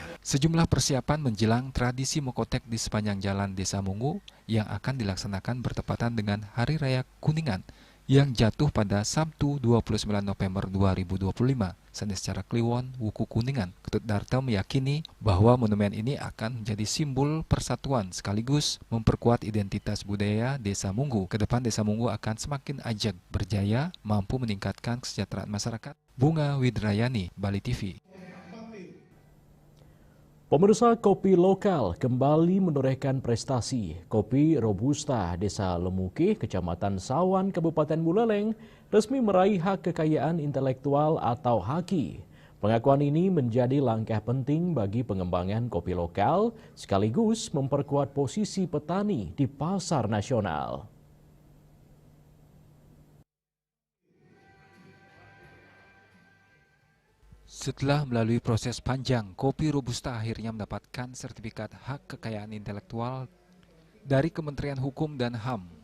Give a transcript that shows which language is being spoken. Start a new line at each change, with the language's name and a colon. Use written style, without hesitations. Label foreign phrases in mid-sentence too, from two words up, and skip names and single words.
Indonesian: Sejumlah persiapan menjelang tradisi Mokotek di sepanjang jalan Desa Munggu yang akan dilaksanakan bertepatan dengan Hari Raya Kuningan yang jatuh pada Sabtu 29 November 2025. Sanes secara Kliwon, Wuku Kuningan, Ketut Darta meyakini bahwa monumen ini akan menjadi simbol persatuan sekaligus memperkuat identitas budaya Desa Munggu. Kedepan Desa Munggu akan semakin ajak, berjaya, mampu meningkatkan kesejahteraan masyarakat. Bunga Widrayani, Bali TV. Pemirsa, kopi lokal kembali menorehkan prestasi. Kopi Robusta Desa Lemuke, Kecamatan Sawan, Kabupaten Buleleng, resmi meraih hak kekayaan intelektual atau HAKI. Pengakuan ini menjadi langkah penting bagi pengembangan kopi lokal, sekaligus memperkuat posisi petani di pasar nasional. Setelah melalui proses panjang, kopi Robusta akhirnya mendapatkan sertifikat hak kekayaan intelektual dari Kementerian Hukum dan HAM.